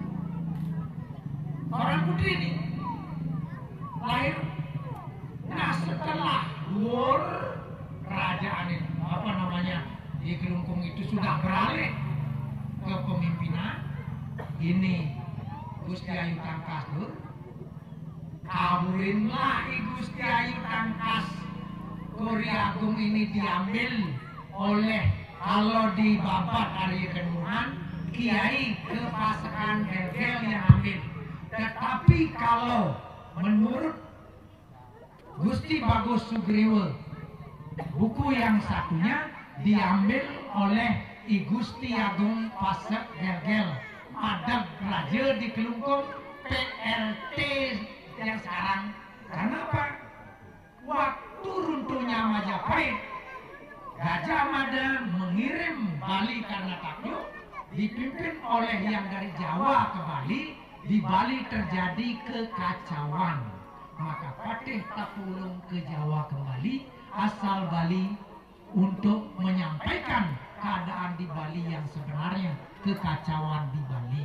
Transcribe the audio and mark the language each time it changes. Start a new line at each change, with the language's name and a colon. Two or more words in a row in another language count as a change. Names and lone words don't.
Indonesian: Orang putri ini lahir. Nah setelah kerajaan ini, apa namanya, di Kelungkung itu sudah beralih ke pemimpinan, ini Gusti Ayu Tangkas Dur, kawinlah I Gusti Ayu Tangkas Kori Agung ini diambil oleh, kalau di Babat Arya Kenungan, Kiai Kepasekan Gelgel yang ambil. Tetapi kalau menurut Gusti Bagus Sugriwe, buku yang satunya diambil oleh I Gusti Agung Pasek Gelgel, Madeg Raja di Kelungkung, PLT yang sekarang. Kenapa? Waktu runtuhnya Majapahit, Gajah Mada mengirim Bali karena takluk, dipimpin oleh yang dari Jawa ke Bali. Di Bali terjadi kekacauan, maka Patih Tapulung ke Jawa kembali, asal Bali, untuk menyampaikan keadaan di Bali yang sebenarnya, kekacauan di Bali.